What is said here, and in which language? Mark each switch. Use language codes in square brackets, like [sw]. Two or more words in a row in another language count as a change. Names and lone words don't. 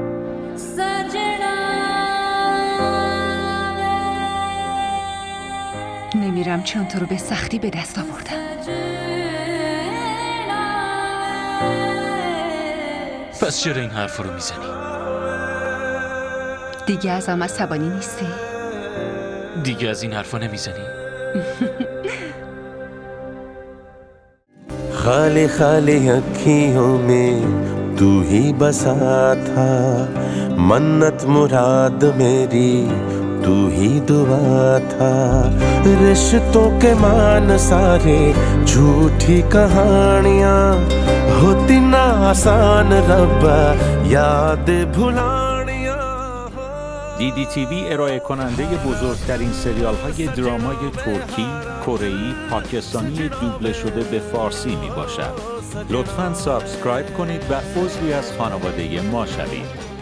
[fa] نمیرم چون تو رو به سختی به دست آوردم. پس چرا این حرف رو میزنی؟ دیگه ازم عصبانی نیستی؟ دیگه از این حرفا نمیزنی؟ [ur] خالی خالی اکھیوں میں تو ہی بسا تھا، منت مراد میری تو ہی دعا تھا. رشتوں کے مان سارے جھوٹی کہانیاں، ہوتی نہ آسان ربا یاد بھلانیاں. [fa] DDTV ارائه کننده بزرگترین سریال های درامای ترکی، کره‌ای، پاکستانی دوبله شده به فارسی می باشد. لطفاً سابسکرایب کنید و عضوی از خانواده ما شوید.